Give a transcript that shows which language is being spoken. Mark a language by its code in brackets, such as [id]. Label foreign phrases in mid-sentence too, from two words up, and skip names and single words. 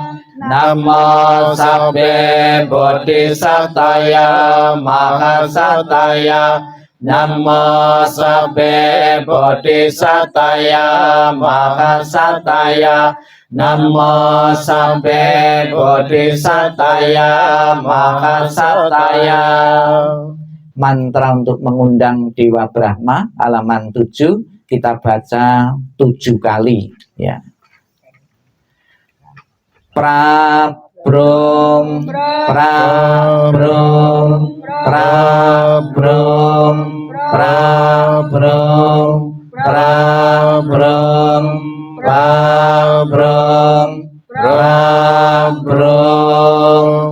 [pi] Namo sabbe bodhisataya mahasataya. Namo sabbe bodhisataya mahasataya. Namo sabbe bodhisataya mahasataya. [id] Mantra untuk mengundang Dewa Brahma halaman 7 kita baca 7 kali ya. [pi] Prabrum, prabrum, prabrum, prabrum, prabrum, prabrum, prabrum.